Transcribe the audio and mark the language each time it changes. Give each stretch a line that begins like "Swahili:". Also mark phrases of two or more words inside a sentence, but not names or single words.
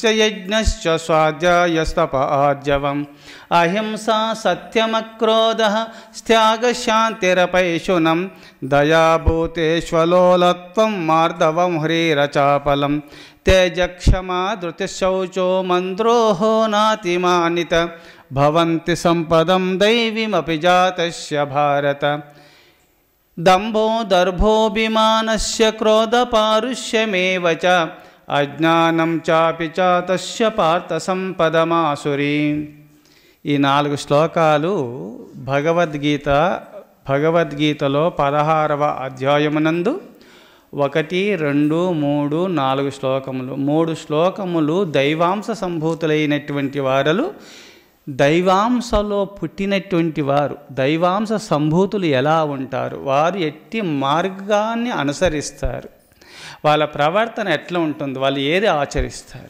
Sanskrit: यज्ञश्च स्वाध्यायस्तप आर्जवम् अहिंसा सत्यमक्रोधः त्यागशान्तिरपैशुनं दयाभूतेष्वलोलत्वं मार्दवं ह्रीरचापलं तेजक्षमा धृतिशौचो मन्द्रोहो नातिमानित भवन्ति सम्पदं दैवीमपि जातस्य भारत। दम्भो दर्भोऽभिमानस्य क्रोधपारुष्यमेव च अज्ञानं चापि चातस्य पार्थ सम्पदमासुरीम्।
Telugu: ఈ 4 శ్లోకాలు భగవద్గీతలో 16వ అధ్యాయమునందు 1, 2, 3, 4 శ్లోకములు 3 శ్లోకములు దైవాంశ సంభూతులైనటువంటి వారలు దైవాంశలో పుట్టినటువంటి వారు దైవాంశ సంభూతులు ఎలా ఉంటారు, వారు ఎట్టి మార్గాన్ని అనుసరిస్తారు, వాళ్ళ ప్రవర్తన ఎట్లా ఉంటుంది, వాళ్ళు ఏది ఆచరిస్తారు.